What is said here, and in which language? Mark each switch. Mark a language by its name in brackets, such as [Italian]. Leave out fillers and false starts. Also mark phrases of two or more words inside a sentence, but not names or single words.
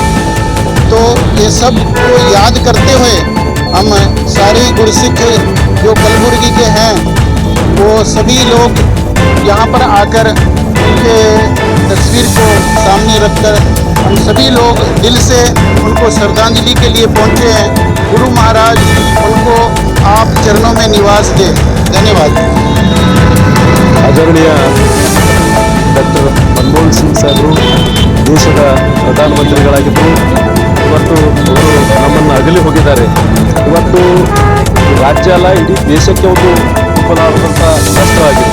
[Hindi] तो ये सब को याद करते हुए हम सारे गुरसिख जो कलबुर्गी के हैं वो सभी लोग यहाँ पर आकर उनके तस्वीर को सामने रखकर हम सभी लोग दिल से उनको श्रद्धांजलि के लिए पहुँचे हैं। गुरु महाराज उनको आप चरणों में निवास दें। धन्यवाद। [Kannada] ಆದರಣೀಯ ಡಾಕ್ಟರ್ ಮನಮೋಹನ್ ಸಿಂಗ್ ಸಾಹೇಬರು ದೇಶದ ಪ್ರಧಾನಮಂತ್ರಿಗಳಾಗಿದ್ದರು. ಇವತ್ತು ಅವರು ನಮ್ಮನ್ನು ಅಗಲಿ ಹೋಗಿದ್ದಾರೆ. ಇವತ್ತು ರಾಜ್ಯ ಅಲ್ಲ ಇಡೀ ದೇಶಕ್ಕೆ ಒಂದು ತುಂಬಲಾರದಂಥ ಕಷ್ಟವಾಗಿದೆ.